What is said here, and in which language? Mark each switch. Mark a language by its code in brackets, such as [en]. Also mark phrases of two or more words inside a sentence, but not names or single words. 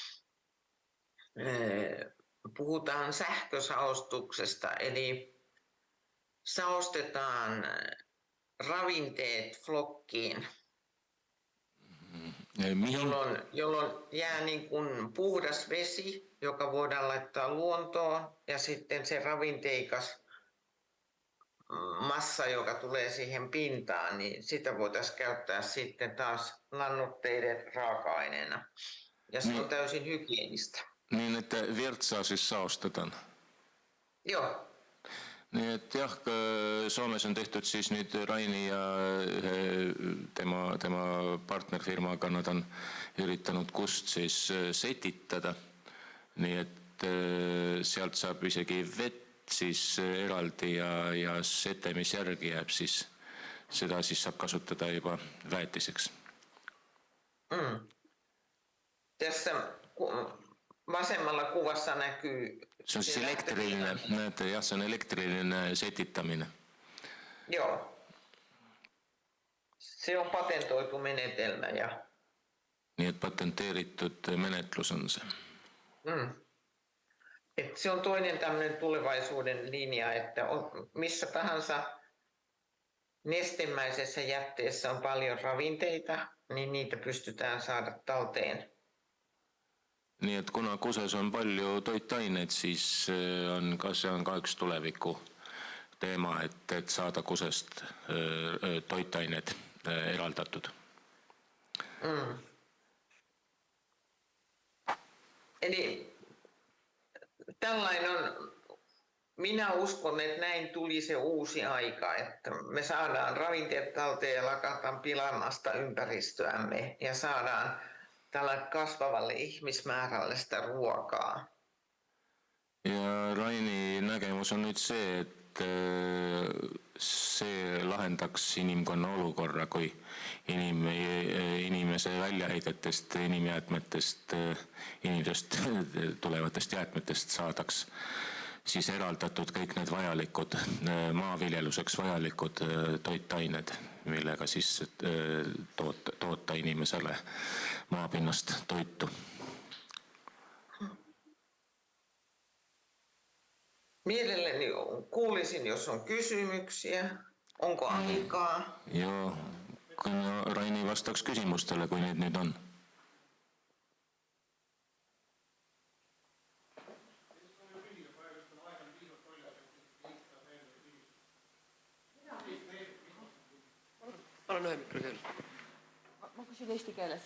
[fi] Puhutaan sähkösaostuksesta, eli saostetaan ravinteet flokkiin, jolloin jää niin kuin puhdas vesi, joka voidaan laittaa luontoon, ja sitten se ravinteikas massa, joka tulee siihen pintaan, niin sitä voitaisiin käyttää sitten taas lannoitteiden raaka-aineena. Ja se on täysin hygienistä. Niin, että virtsaa siis saostetaan. Joo. [et] Nii et jah, Soomes on tehtud siis nüüd Raini ja tema partnerfirmaga nad on üritanud kust siis setitada. Nii et sealt saab isegi vett siis eraldi ja sete, mis järgi jääb, siis Seda siis saab kasutada juba väetiseks. [fi] Tässä vasemmalla kuvassa näkyy... Se on siis elektrillinen, näette, jah, se on elektrillinen setittaminen. Joo. Se on patentoitu menetelmä ja... Niin, että [et] patenteerittud menetlus on se. [fi] Et se on toinen tämmöinen tulevaisuuden linja, että missä tahansa nestemäisessä jätteessä on paljon ravinteita, niin niitä pystytään saada talteen. [et] Nii et kuna kuses on palju toitaineid, siis see on ka üks tuleviku teema, et saada kusest toitained eraldatud. [fi] Eli tällainen on, minä uskon, että näin tuli se uusi aika, että me saadaan ravinteet talteen ja lakataan pilaamasta ympäristöämme ja saadaan tällä kasvavalle ihmismäärälle sitä ruokaa. [et] Ja Raini nägemus on nüüd see, et see lahendaks inimkonna olukorra, kui inimese väljaheidetest, inimjäätmetest, inimesest tulevatest jäätmetest saadaks siis eraldatud kõik need vajalikud, maaviljeluseks vajalikud toitained, millega siis toota inimesele maapinnast toitu. [fi] Mielelläni kuulisin, jos on kysymyksiä. Onko aikaa? Joo, [et] Raini vastaks küsimustele, kui need nüüd on. Ma küsin eesti keeles.